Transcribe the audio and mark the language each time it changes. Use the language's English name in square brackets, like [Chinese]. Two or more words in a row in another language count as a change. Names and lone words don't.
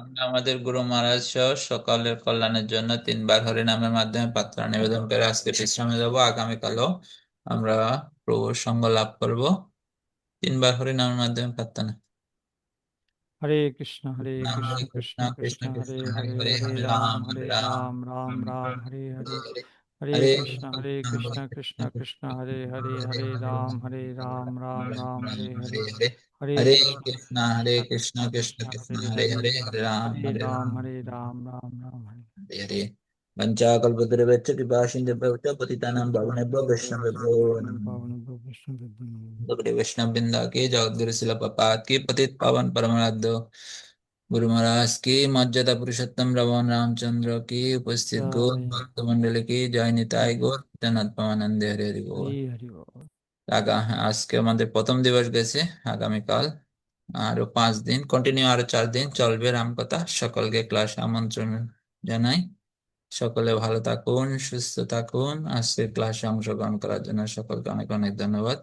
[Bangla] আমরা আমাদের গুরু মহারাজ সহ সকলের কল্যাণের জন্য 3 বার হরিনামের মাধ্যমে প্রার্থনা নিবেদন করে আজকে বিশ্রামে যাব। আগামীকালও আমরা প্রভুর সঙ্গ লাভ করব। 3 বার হরিনামের মাধ্যমে প্রার্থনা। হরে কৃষ্ণ, হরে কৃষ্ণ, হরে কৃষ্ণ কৃষ্ণ কৃষ্ণ কৃষ্ণ কৃষ্ণ হরে হরে হরে, হরে হরে হরে রাম, রাম হরে হরে রাম রাম, রাম রাম রাম, রাম হরে হরে হরে। হরে হরে হরে কৃষ্ণ, হরে কৃষ্ণ কৃষ্ণ, হরে কৃষ্ণ কৃষ্ণ কৃষ্ণ কৃষ্ণ হরে কৃষ্ণ হরে, হরে হরে হরে রাম, হরে হরে রাম, রাম রাম রাম, রাম হরে রাম হরে। হরে হরে হরে হরে কৃষ্ণ, কৃষ্ণ হরে হরে কৃষ্ণ, কৃষ্ণ কৃষ্ণ কৃষ্ণ কৃষ্ণ কৃষ্ণ হরে হরে হরে, হরে হরে রাম হরে হরে রাম, রাম হরে রাম, রাম রাম, হরে। [Sanskrit] हरे हरे वंचाकल्पतरुभ्यश्च कृपासिन्धुभ्यश्च पतितानां पावनेभ्यो वैष्णवेभ्यो नमो नमः। [Hindi] गौड़ीय वैष्णव वृंदा की जगद्गुरु शिल प्रपात की पतित पावन परमाराध्य गुरु महाराज की मर्यादा पुरुषोत्तम भगवान रामचंद्र की उपस्थित गौर [Bangla] জয় [Hindi] भक्त मंडली की जय निताई गौर जगन्नाथ परमानंद हरे हरि [Bangla] হরি [Hindi] बोल। [Bangla] হরি বল। আজকে আমাদের প্রথম দিবস গেছে। আগামীকাল আরো 5 দিন কন্টিনিউ, আরো 4 দিন চলবে রামকথা। সকলকে ক্লাসে আমন্ত্রণ জানাই। সকলে ভালো থাকুন, সুস্থ থাকুন। আজকের ক্লাসে অংশগ্রহণ করার জন্য সকলকে অনেক অনেক ধন্যবাদ।